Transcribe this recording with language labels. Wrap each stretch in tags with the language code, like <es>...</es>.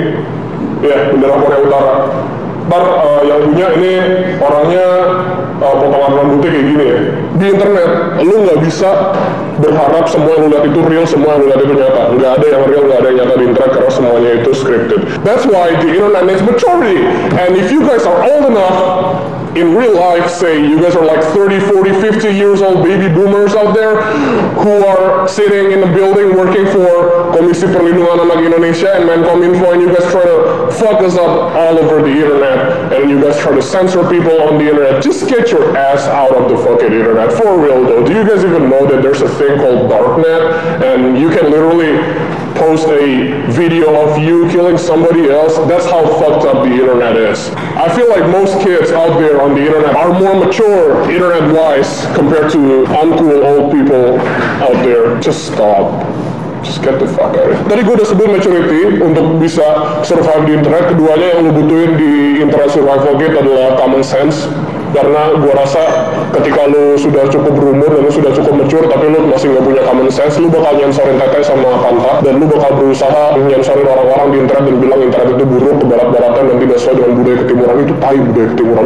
<id>Ya, bendera Korea Utara. Ntar yang punya ini orangnya potongan rambutnya kayak gini ya. Di internet, lu nggak bisa berharap semua yang lu lihat itu real, semua yang lu lihat itu nyata. Nggak ada yang real, nggak ada yang nyata di internet, karena semuanya itu scripted.</id> <en>That's why the internet needs maturity. And if you guys are old enough, in real life, say you guys are like 30, 40, 50 years old baby boomers out there who are sitting in a building working for Komisi Perlindungan Anak Indonesia and Menkominfo, and you guys try to fuck us up all over the internet, and you guys try to censor people on the internet. Just get your ass out of the fucking internet. For real though, do you guys even know that there's a thing called darknet, and you can literally post a video of you killing somebody else. That's how fucked up the internet is. I feel like most kids out there on the internet are more mature internet-wise compared to uncool old people out there. Just stop. Just get the fuck out of it.</en> <id>Tadi gue udah sebut maturity untuk bisa survive di internet. Keduanya yang lo butuhin di internet survival kit adalah common sense. Karena gue rasa ketika lu sudah cukup berumur dan lu sudah cukup mature tapi lu masih nggak punya common sense, lu bakal nyensorin tete sama pantat dan lu bakal berusaha nyensorin orang-orang di internet dan bilang internet itu buruk, kebarat-baratan dan tidak sesuai dengan budaya ketimuran. Itu tai budaya ketimuran.</id>